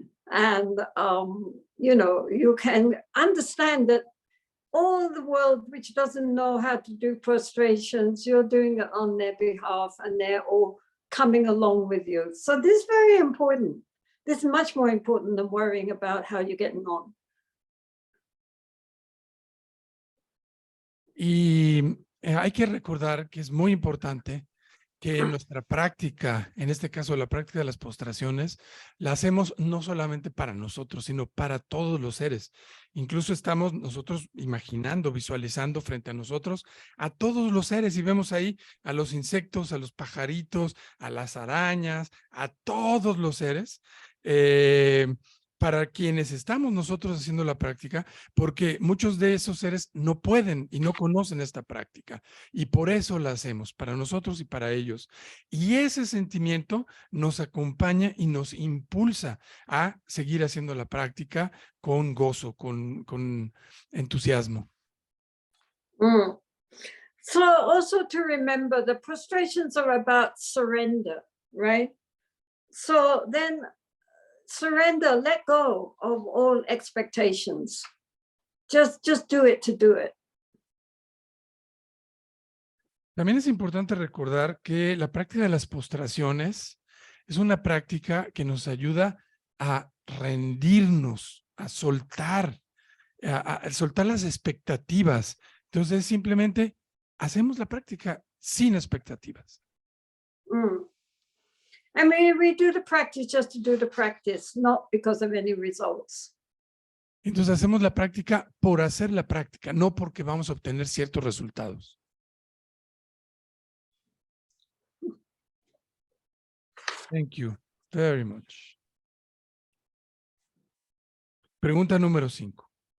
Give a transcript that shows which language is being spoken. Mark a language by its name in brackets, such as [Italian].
[English] And, you can understand that all the world which doesn't know how to do prostrations, you're doing it on their behalf and they're all coming along with you. So this is very important. This is much more important than worrying about how you're getting on. [Spanish] Y hay que recordar que es muy importante que nuestra práctica, en este caso la práctica de las postraciones, la hacemos no solamente para nosotros, sino para todos los seres. Incluso estamos nosotros imaginando, visualizando frente a nosotros a todos los seres y vemos ahí a los insectos, a los pajaritos, a las arañas, a todos los seres. Para quienes estamos nosotros haciendo la práctica, porque muchos de esos seres no pueden y no conocen esta práctica, y por eso la hacemos, para nosotros y para ellos. Y ese sentimiento nos acompaña y nos impulsa a seguir haciendo la práctica con gozo, con entusiasmo. [English] So also to remember, the prostrations are about surrender, right? So then surrender, let go of all expectations. Just do it to do it. [Spanish] También es importante recordar que la práctica de las postraciones es una práctica que nos ayuda a rendirnos, a soltar las expectativas. Entonces simplemente hacemos la práctica sin expectativas. [English] I mean, we do the practice just to do the practice, not because of any results. [Spanish] Entonces hacemos la práctica por hacer la práctica, no porque vamos a obtener ciertos resultados. [English] Thank you very much. [Spanish] Pregunta número 5.